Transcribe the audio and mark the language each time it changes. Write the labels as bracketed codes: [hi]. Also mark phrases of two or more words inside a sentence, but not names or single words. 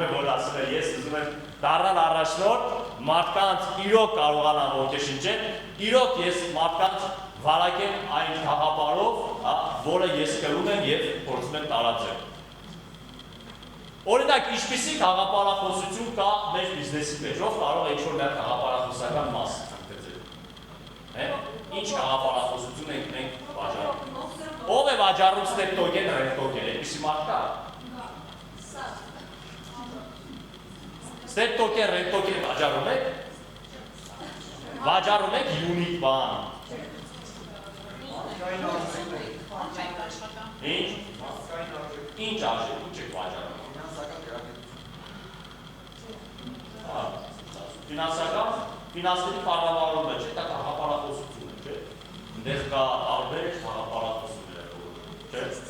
[hy] է, որ ասում է, ես ուզում եմ դառնալ առաջնորդ, մարդկանց իրոք կարողանամ ոգեշնչել, իրոք ես մարդկանց վարակեմ այն գաղափարով, որը ես կրում եմ եւ փորձում եմ տարածել։ Օրինակ, ինչպիսի գաղափարախոսություն կա մեր բիզնեսի մեջ, ով կարող է ինչ-որ մեր գաղափարախոսական մաս ընդգծել։ Ինչ գաղափարախոսություն ենք մենք վաճառում։ Ով է վաճառում [en] step token, rent token, [hy] այդպիսի մարդ կա։ [en] Step token, rent token [hy] վաճառում եք։ Վաճառում եք unit բան։ Ինչ։ Ինչ արժեք, ինչ եք վաճառում։ Ֆինանսական, ֆինանսների կառավարումը չէ, դա գաղափարախոսություն է, չէ։ Այնտեղ կա տարբեր գաղափարախոսություններ, չէ։